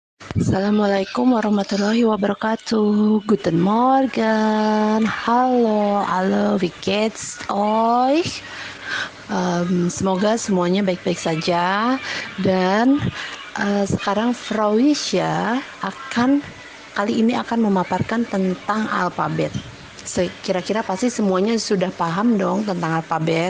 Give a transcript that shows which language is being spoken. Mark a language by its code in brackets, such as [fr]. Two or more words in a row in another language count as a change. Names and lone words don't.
[ar] السلام عليكم ورحمة الله وبركاته. [de] Guten Morgen. Halo, wie geht's euch? [id] Semoga semuanya baik-baik saja. Dan sekarang Frau Wisya kali ini akan memaparkan tentang alfabet. Kira-kira pasti semuanya sudah paham dong tentang alfabet.